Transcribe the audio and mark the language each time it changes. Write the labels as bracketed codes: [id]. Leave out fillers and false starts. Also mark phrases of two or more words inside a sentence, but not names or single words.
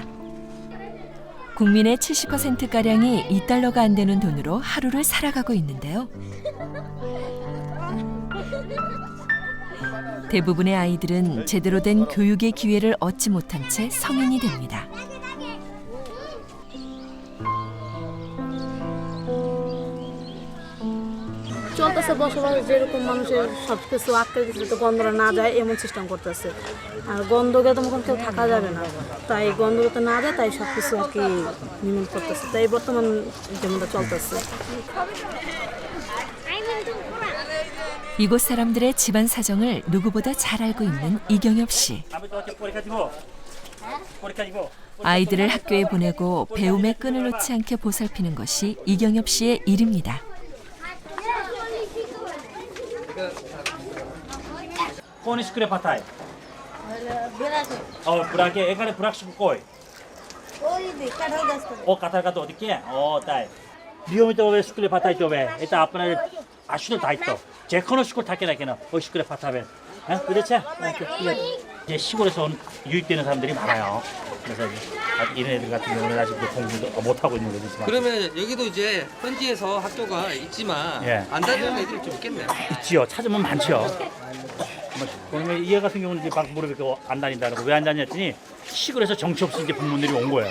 [ko] 국민의 70%가량이 $2가 안 되는 돈으로 하루를 살아가고 있는데요. 대부분의 아이들은 제대로 된 교육의 기회를 얻지 못한 채 성인이 됩니다. [bn] চলতেছে বসবাস যেরকম মানুষের সবকিছু আটকে দিচ্ছে তো গন্ধটা না যায় এমন সিস্টেম করতেছে আর গন্ধকে তো কেউ থাকা যাবে না তাই গন্ধটা না যায় তাই সব কিছু আর কি নির্মূল করতেছে তাই বর্তমান যেমনটা চলতেছে [ko] 이곳 사람들의 집안 사정을 누구보다 잘 알고 있는 이경엽 씨. 아이들을 학교에 보내고 배움의 끈을 놓지 않게 보살피는 것이 이경엽 씨의 일입니다. [bn] কোন স্কুলে পাঠায়? ব্রাকে এখানে ব্রাক স্কুল কই? কাঁঠাল গাছ ওদিকে? তাই নিয়মিতভাবে স্কুলে পাঠাইতে হবে। এটা আপনার আসল দায়িত্ব। যে কোনো স্কুল থাকে না কেন ওই স্কুলে পাঠাবেন। হ্যাঁ বুঝেছে? [ko] 이제 시골에서 온 유입되는 사람들이 많아요. 그래서 이런 애들 같은 경우는 아직도 공부도 못 하고 있는 거죠. 그러면 여기도 이제 현지에서 학교가 있지만 예. 안 다니는 애들이 좀 있겠네요. 있지요. 찾으면 많지요. 그러면 얘 같은 경우는 이제 막 물어보고 안 다닌다는 거 왜 안 다녔더니 시골에서 정치 없이 이제 부모님들이 온 거예요.